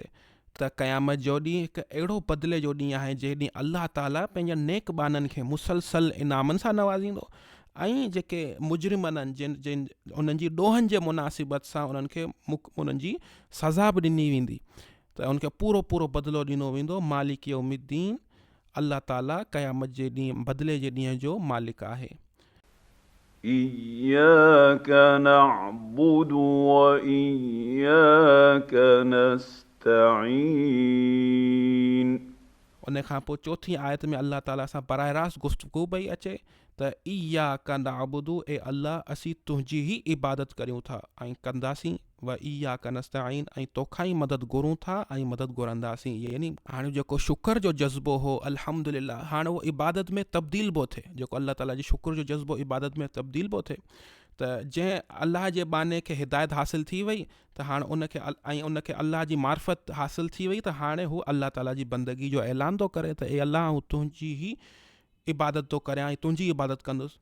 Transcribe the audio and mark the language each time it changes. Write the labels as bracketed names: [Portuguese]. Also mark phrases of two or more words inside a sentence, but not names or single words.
[Sindhi] त क़यामत जो ॾींहुं हिकु अहिड़ो बदिले जो ॾींहुं आहे जंहिं ॾींहुं अल्लाह ताला पंहिंजा नेक बाननि खे मुसलसल इनामनि सां नवाज़ींदो, ऐं जेके मुजरिमनि आहिनि जिन उन्हनि जी ॾोहनि जे मुनासिबत सां उन्हनि खे उन्हनि जी सज़ा बि ॾिनी वेंदी। त उनखे पूरो पूरो बदिलो ॾिनो वेंदो। [Arabic] مالك يوم الدين, [Sindhi] अल्लाह ताला क़यामत जे ॾींहुं बदिले जे ॾींहं जो मालिक आहे। [Arabic] إياك نعبد وإياك نستعين [Sindhi] उन खां पोइ चौथी आयत में अल्लाह ताला सां बराह रास्त गुफ़्तगू पई अचे त [Arabic] إياك نعبد, [Sindhi] ए अल्लाह असीं तुंहिंजी ई इबादत करियूं था ऐं कंदासीं, [Arabic] وإياك نستعين, [Sindhi] ऐं तोखां ई मदद घुरूं था ऐं मदद घुरंदासीं। यानी हाणे जेको शुक्र जो जज़्बो हो अल्हम्दुलिल्लाह, हाणे उहो इबादत में तब्दील बि थिए। जेको अल्लाह ताला जी शुक्र जो जज़्बो इबादत में तब्दील बि थिए। त जंहिं अल्लाह जे बाने खे हिदायत हासिल थी वई त हाणे उनखे अल्लाह जी मार्फत हासिल थी वई, त हाणे हू अल्लाह ताला जी बंदगी जो ऐलान थो करे त ए अल्लाह हू तुंहिंजी ई इबादत थो करियां ऐं तुंहिंजी इबादत कंदुसि।